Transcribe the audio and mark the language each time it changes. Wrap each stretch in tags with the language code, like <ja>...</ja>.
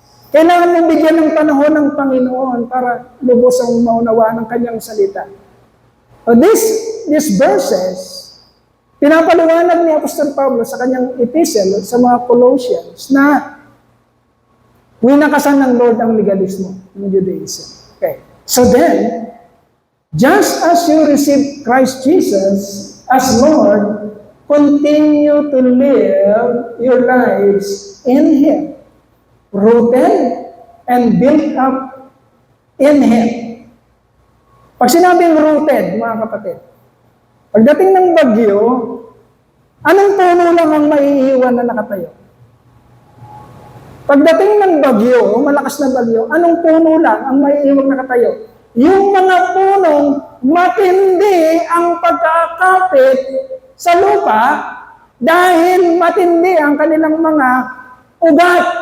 <tl>Kailangan mong bigyan ng panahon ng Panginoon para lubos ang maunawaan ng kanyang salita. So these verses, pinapaliwanag ni Apostol Pablo sa kanyang epistle sa mga Colossians na winakasan ng Lord ang legalismo ng Judaism.</tl> <en>Okay. So then, just as you received Christ Jesus as Lord, continue to live your lives in Him, rooted and built up in Him.</en> <tl>Pag sinabing rooted, mga kapatid, pagdating ng bagyo, anong puno lang ang maiiwan na nakatayo? Pagdating ng bagyo, malakas na bagyo, anong puno lang ang maiiwan nakatayo? Yung mga punong matindi ang pagkakapit sa lupa dahil matindi ang kanilang mga ugat.</tl>